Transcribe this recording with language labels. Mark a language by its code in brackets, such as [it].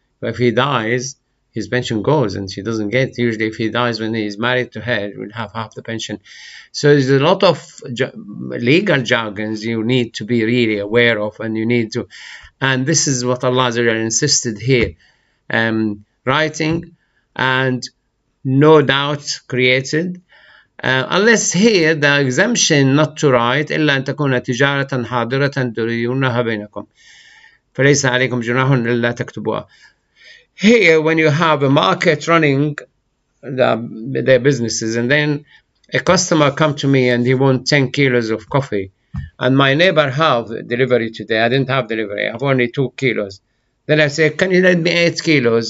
[en] But if he dies, his pension goes, and she doesn't get. Usually, if he dies when he's married to her, he will have half the pension. So there's a lot of legal jargons you need to be really aware of, and you need to. And this is what Allah insisted here, writing and no doubt created. Unless here the exemption not to write [ar] إلا أن تكون تجارة حاضرة تديرونها بينكم فليس عليكم جناح إلا تكتبوها. [en] Here, when you have a market running their businesses, and then a customer come to me and he wants 10 kilos of coffee, and my neighbor have delivery today. I didn't have delivery. I have only 2 kilos. Then I say, can you lend me 8 kilos?